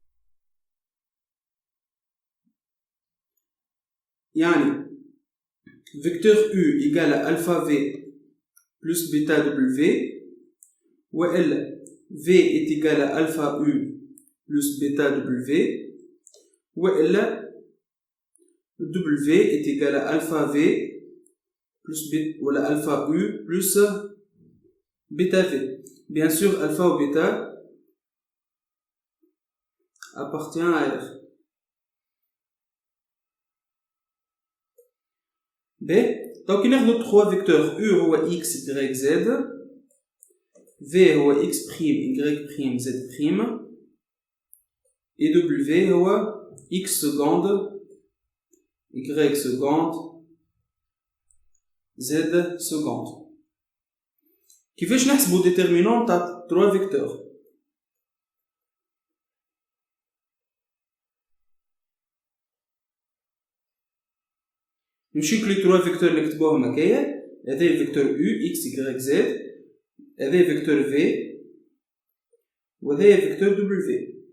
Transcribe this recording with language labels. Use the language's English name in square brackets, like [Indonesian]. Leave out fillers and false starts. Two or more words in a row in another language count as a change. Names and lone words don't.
[French] يعني vecteur u égale à alpha v plus bêta w وإلا v est égal à alpha u plus bêta w وإلا w est égal à alpha v plus bêta ou alpha u plus bêta v. Bien sûr alpha ou bêta appartient à r. B donc il y a 3 vecteurs u هو x y z v هو x prime y prime z prime et w هو x seconde y seconde z seconde. [Arabic] كيفاش نحسبو ديترمينون تاع 3 فيكتور؟ نمشيو لي 3 فيكتور نكتبوهم هكايا. هذا الفيكتور u x y z، هذا فيكتور v وهذا فيكتور w.